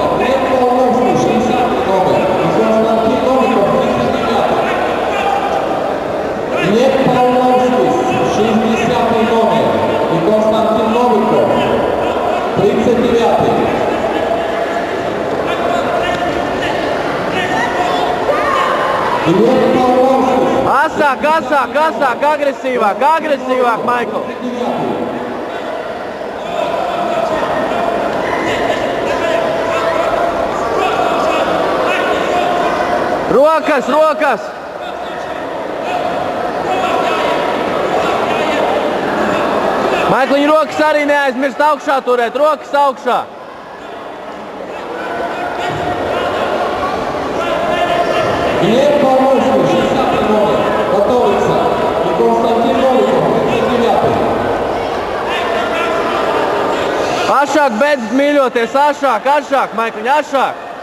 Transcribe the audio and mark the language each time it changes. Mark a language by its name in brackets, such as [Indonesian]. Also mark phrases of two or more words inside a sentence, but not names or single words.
[Russian] Red Pavlovski, 60 номер. И Константин Новиков, 39. Red Pavlovski, 60 номер. И Константин Новиков, 39. Red Pavlovski. [Latvian] Asāk, agresīvāk, Maikl! Rokas! Maikliņ, rokas arī neaizmirst augšā turēt, rokas augšā! [Russian] Глеб Павловский, 60 номер. Готовится. И Константин Новиков, 39. [Latvian] Ašāk, beidz mīļoties, ašāk, Maikliņ, ašāk!